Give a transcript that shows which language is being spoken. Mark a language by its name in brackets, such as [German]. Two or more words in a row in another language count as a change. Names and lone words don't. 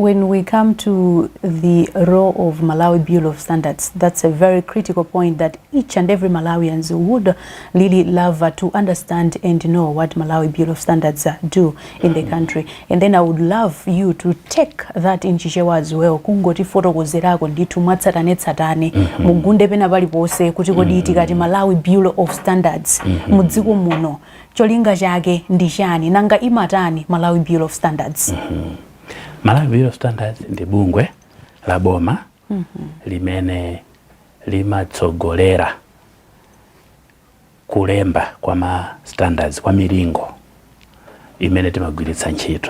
[English] when we come to the role of Malawi Bureau of Standards, that's a very critical point that each and every Malawians would really love to understand and know what Malawi Bureau of Standards do in the country. And then I would love you to take that in Chichewa as well. [Nyanja] Kungoti fotokozerako nditu matsatane mugunde pena pali pose kuti kodi itikati Malawi Bureau of Standards mudziko muno cholinga chake ndi chani nanga imatani Malawi Bureau of Standards. Malawi Bureau of Standards ndi bungwe la boma limene limatsogolera kulemba kwa ma standards kwa milingo imene timagwiritsa ntchito.